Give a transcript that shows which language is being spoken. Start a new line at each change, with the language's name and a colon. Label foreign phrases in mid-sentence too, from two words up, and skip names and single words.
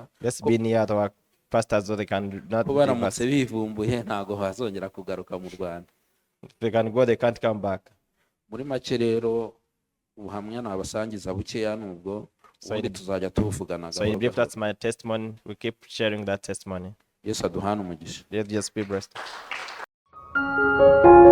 English: Let's be near to our pastors so they can not
Kinyarwanda: ko
English: leave us.
Kinyarwanda: baramutse bivumbuye ntago bazongera kugaruka mu Rwanda.
English: If they can go, they can't come back.
Kinyarwanda: Muri make rero ubuhamya nabasangiza bukeya nubwo
English: So
Kinyarwanda: ubundi
English: in-
Kinyarwanda: tuzajya tuvugana
English: So in
Kinyarwanda: gahoro
English: brief,
Kinyarwanda: gahoro.
English: that's my testimony. We keep sharing that testimony.
Kinyarwanda: Yesu aduhane umugisha.
English: Let's just be blessed.